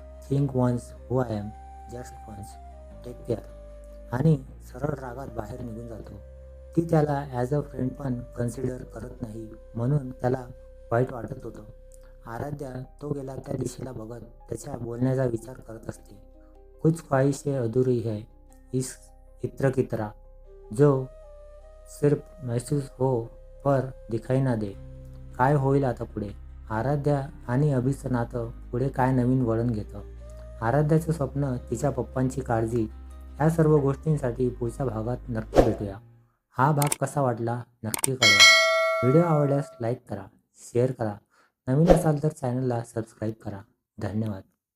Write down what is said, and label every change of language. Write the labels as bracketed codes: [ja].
[en] Think once who I am, just once, take care. [mr] आणि सरळ रागात बाहेर निघून जातो. ती त्याला ॲज अ फ्रेंड पण कन्सिडर करत नाही म्हणून त्याला वाईट वाटत होतं. आराध्या तो गेला त्या दिशेला बघत त्याच्या बोलण्याचा विचार करत असते. [hi] कुछ ख्वाहिशें अधूरी है इस इत्र की तरह जो सिर्फ महसूस हो पर दिखाई ना दे. [mr] काय होईल आता पुढे. आराध्या आणि अभिचं नातं पुढे काय नवीन वळण घेतं. आराध्याचं स्वप्न, तिच्या पप्पांची काळजी, या सर्व गोष्टींसाठी पुढच्या भागात नक्की भेटूया. हा भाग कसा वाटला नक्की कळवा. व्हिडिओ आवडल्यास लाईक करा, शेअर करा. नवीन असाल तर चॅनलला सबस्क्राईब करा. धन्यवाद.